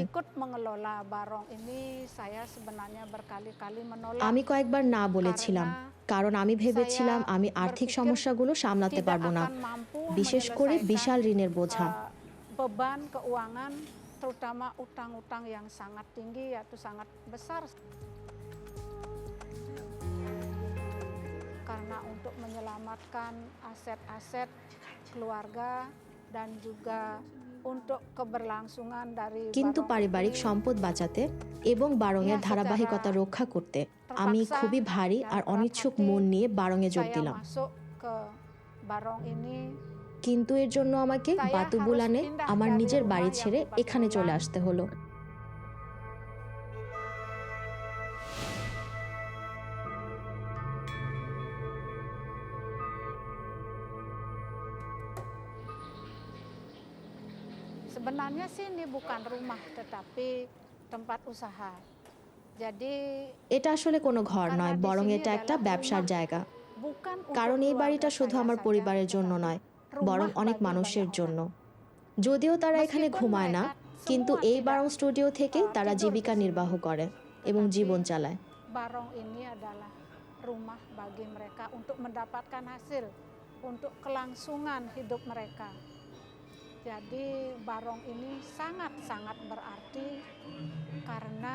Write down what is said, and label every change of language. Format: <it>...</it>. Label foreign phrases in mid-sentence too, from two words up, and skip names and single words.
<id>ikut mengelola Barong ini saya sebenarnya berkali-kali menolak</id> <bn>আমি কয়েকবার না বলেছিলাম, কারণ আমি ভেবেছিলাম আমি আর্থিক সমস্যাগুলো সামলাতে পারবো না, বিশেষ করে বিশাল ঋণের বোঝা।</bn> <id>beban keuangan terutama utang-utang yang sangat tinggi atau sangat besar. Karena untuk menyelamatkan aset-aset keluarga dan juga untuk keberlangsungan dari</id> <bn>কিন্তু</bn> <id>Barong</id> <bn>পারিবারিক</bn> <id>ini,</id> <bn>সম্পদ বাঁচাতে এবং বারংয়ের ধারাবাহিকতা রক্ষা করতে আমি খুবই ভারী আর অনিচ্ছুক মন নিয়ে বারংয়ে যোগ</bn> <id>saya</id> <bn>দিলাম।</bn> <id>masuk ke Barong ini.</id> <bn>কিন্তু এর জন্য আমাকে বাতুবুলানে আমার নিজের বাড়ি ছেড়ে এখানে চলে আসতে হলো।</bn> <id>Sebenarnya sih ini bukan rumah tetapi tempat usaha. Jadi</id> <bn>এটা আসলে কোনো ঘর নয়, বরং এটা একটা ব্যবসার জায়গা।</bn> <id>bukan</id> <bn>কারণ এই বাড়িটা শুধু আমার পরিবারের জন্য নয়, বরং অনেক মানুষের জন্য। যদিও তারা এখানে ঘুমায় না, কিন্তু এই বারং স্টুডিও থেকেই তারা জীবিকা নির্বাহ করে এবং জীবন চালায়।</bn> <id>Barong ini adalah rumah bagi mereka untuk mendapatkan hasil untuk kelangsungan hidup mereka. Jadi Barong ini sangat-sangat berarti karena</id>